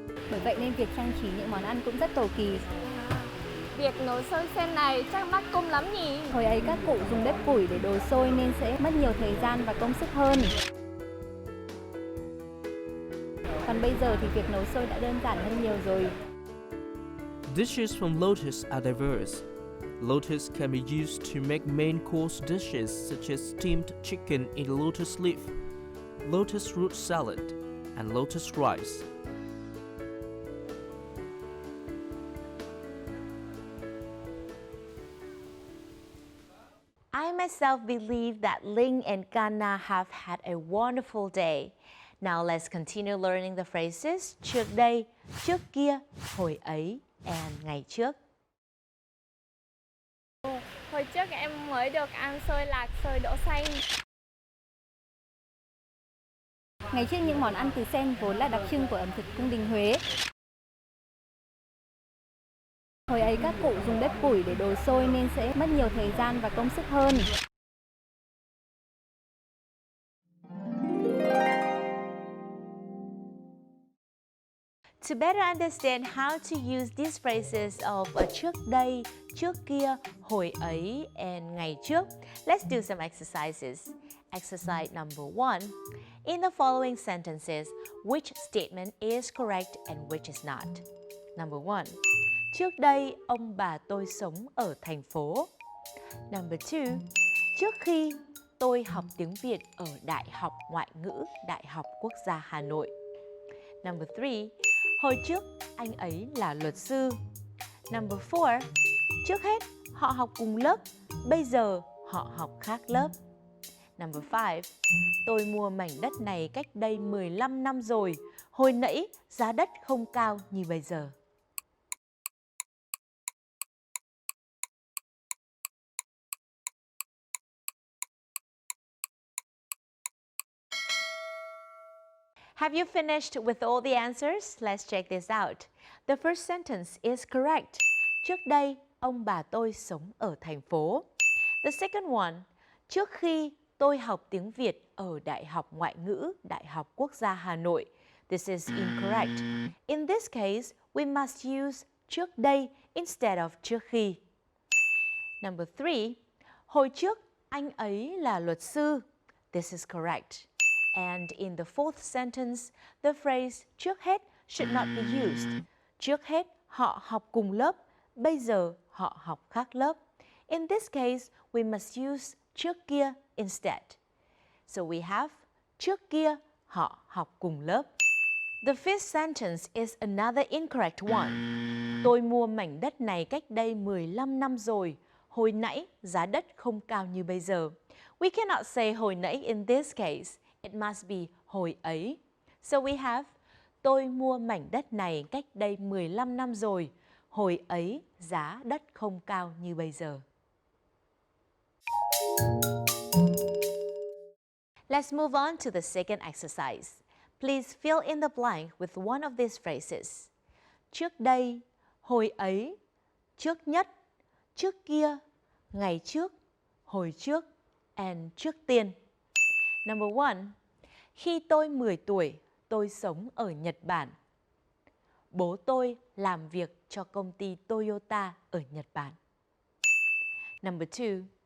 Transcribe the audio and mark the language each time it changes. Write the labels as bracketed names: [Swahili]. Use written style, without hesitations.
[Vietnamese] Bởi vậy nên việc trang trí những món ăn cũng rất cầu kỳ. Việc nấu xôi sen này chắc mất công lắm nhỉ? Hồi ấy các cụ dùng bếp củi để đổ xôi nên sẽ mất nhiều thời gian và công sức hơn. Còn bây giờ thì việc nấu xôi đã đơn giản hơn nhiều rồi. [English] Dishes from lotus are diverse. Lotus can be used to make main course dishes such as steamed chicken in lotus leaf, lotus root salad, and lotus rice. I myself believe that Ling and Kana have had a wonderful day. Now let's continue learning the phrases [Vietnamese] trước đây, trước kia, hồi ấy, [English] and ngày trước. [Vietnamese] Hồi trước em mới được ăn xôi lạc, xôi đỗ xanh. Ngày trước những món ăn từ sen vốn là đặc trưng của ẩm thực cung đình Huế. Hồi ấy các cụ dùng bếp củi để đổ xôi nên sẽ mất nhiều thời gian và công sức hơn. [English] To better understand how to use these phrases of [Vietnamese] trước đây, trước kia, hồi ấy, [English] and ngày trước, let's do some exercises. Exercise number 1. In the following sentences, which statement is correct and which is not? Number 1. [Vietnamese] Trước đây, ông bà tôi sống ở thành phố. [English] Number 2. [Vietnamese] Trước khi, tôi học tiếng Việt ở Đại học Ngoại ngữ Đại học Quốc gia Hà Nội. [English] Number 3. [Vietnamese] Hồi trước, anh ấy là luật sư. [English] Number 4. [Vietnamese] Trước hết, họ học cùng lớp, bây giờ họ học khác lớp. [English] Number 5. [Vietnamese] Tôi mua mảnh đất này cách đây 15 năm rồi. Hồi nãy, giá đất không cao như bây giờ. [English] Have you finished with all the answers? Let's check this out. The first sentence is correct. [Vietnamese] Trước đây, ông bà tôi sống ở thành phố. [English] The second one, [Vietnamese] trước khi tôi học tiếng Việt ở Đại học Ngoại ngữ, Đại học Quốc gia Hà Nội. [English] This is incorrect. In this case, we must use trước đây instead of trước khi. Number 3, [Vietnamese] hồi trước anh ấy là luật sư. [English] This is correct. And in the fourth sentence, the phrase trước hết should not be used. [Vietnamese] Trước hết họ học cùng lớp, bây giờ họ học khác lớp. [English] In this case, we must use trước kia instead. So we have [Vietnamese] trước kia họ học cùng lớp. [English] The fifth sentence is another incorrect one. [Vietnamese] Tôi mua mảnh đất này cách đây 15 năm rồi. Hồi nãy giá đất không cao như bây giờ. [English] We cannot say hồi nãy in this case. It must be hồi ấy. So we have [Vietnamese] tôi mua mảnh đất này cách đây 15 năm rồi. Hồi ấy giá đất không cao như bây giờ. [English] Let's move on to the second exercise. Please fill in the blank with one of these phrases. [Vietnamese] Trước đây, hồi ấy, trước nhất, trước kia, ngày trước, hồi trước, and trước tiên. [English] Number 1. [Vietnamese] Khi tôi 10 tuổi, tôi sống ở Nhật Bản. Bố tôi làm việc cho công ty Toyota ở Nhật Bản. [English] Number 2.